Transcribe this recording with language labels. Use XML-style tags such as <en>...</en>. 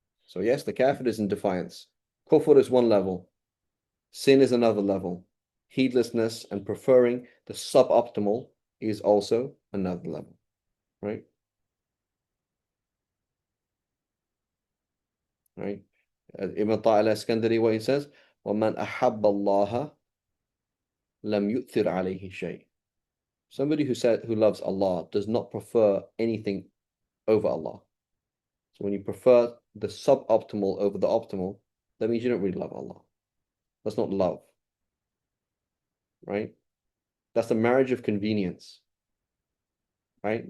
<en>So yes, the kafir is in defiance. Kufr is one level. Sin is another level. Heedlessness and preferring the suboptimal is also another level, right? Right?</en> <ar>Ibn Ta'a al-Iskandari,</ar> <en>what he says,</en> <ar>وَمَنْ أَحَبَّ اللَّهَ لَمْ يُؤْثِرْ عَلَيْهِ شَيْءٍ.</ar> <en>Somebody who loves Allah does not prefer anything over Allah. So when you prefer the suboptimal over the optimal, that means you don't really love Allah. That's not love, right? That's the marriage of convenience, right?</en>